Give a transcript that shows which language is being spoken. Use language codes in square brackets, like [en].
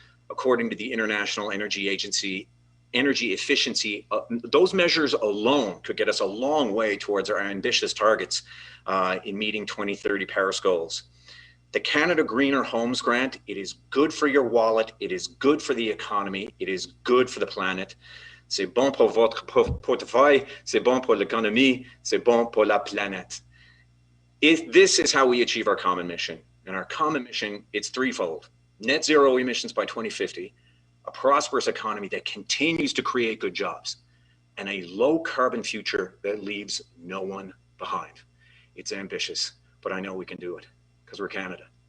[en] According to the International Energy Agency, energy efficiency, those measures alone could get us a long way towards our ambitious targets in meeting 2030 Paris goals. The Canada Greener Homes Grant, it is good for your wallet, it is good for the economy, it is good for the planet. [fr] C'est bon pour votre portefeuille, c'est bon pour l'économie, c'est bon pour la planète. [en] This is how we achieve our common mission. And our common mission, it's threefold. Net zero emissions by 2050, a prosperous economy that continues to create good jobs, and a low carbon future that leaves no one behind. It's ambitious, but I know we can do it because we're Canada.